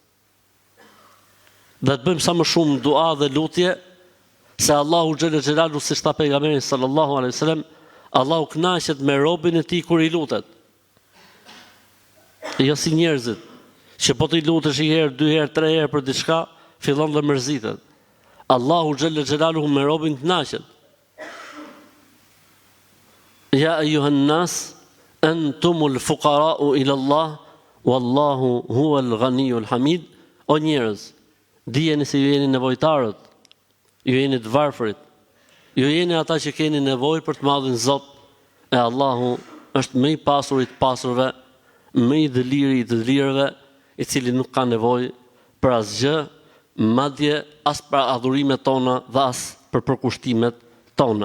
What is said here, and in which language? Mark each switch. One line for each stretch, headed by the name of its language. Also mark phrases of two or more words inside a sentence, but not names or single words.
Albanian: Dhe të bëjmë sa më shumë dua dhe lutje, se Allahu
Arabic: جل جلاله,
Albanian: siç tha pejgamberi
Arabic: صلى الله عليه وسلم,
Albanian: Allahu kënaqet me robën e tij kur i lutet. Jo si njerëzit, që po t'i lutesh 1 herë, 2 herë, 3 herë për diçka, fillon dhe mërzitet. Allahu
Arabic: جل جلاله
Albanian: me robën kënaqet.
Arabic: يا أيها الناس أنتم الفقراء إلى الله والله هو الغني الحميد.
Albanian: O njerëz, dijeni se ju jeni nevojtarët, ju jeni të varfërit, ju jeni ata që keni nevojë për të madhin Zot, e Allahu është më i pasuri të pasurve, më i dëliri i të dëlirëve, i cili nuk ka nevojë për asgjë, madje as për adhurimet tona dhe as për përkushtimet tona.